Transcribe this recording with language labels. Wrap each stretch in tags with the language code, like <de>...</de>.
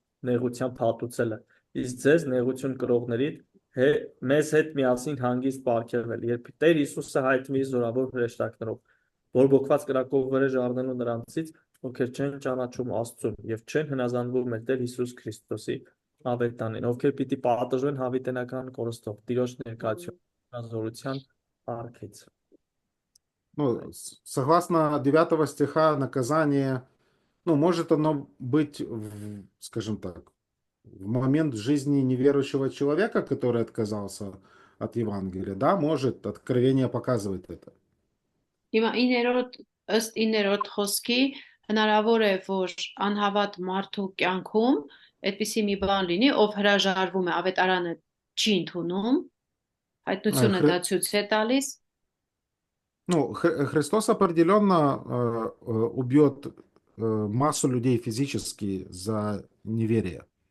<hy>նեղությամբ հատուցելը, իսկ ձեզ նեղություն կրողների մեզ հետ միասին հանգիստ պարգևել, երբ Տեր Հիսուսը հայտնվի զորավոր հրեշտակներով, բորբոքված կրակով վրեժ առնելու նրանցից, ովքեր չեն ճանաչում Աստծուն եւ չեն հնազանդվում մեր Տեր Հիսուս Քրիստոսի ավետանին, ովքեր պիտի պատժվեն հավիտենական կորստով, Տիրոջ ներկայության զորության արքից։</hy> <ru>Ну, согласно 9 стиха, наказание, ну, может оно быть, скажем так, в момент жизни неверующего человека, который отказался от Евангелия, да, может, Откровение показывает это.</ru> <hy>Հիմա 9-րդ ըստ 9-րդ խոսքի հնարավոր է որ անհավատ մարդու կյանքում այդպիսի մի բան լինի, ով հրաժարվում է ավետարանը չի ընդունում, հայտնությունը դա ցույց է տալիս։</hy> <ru>Ну, Христос определенно убьет массу людей физически за неверие.</ru>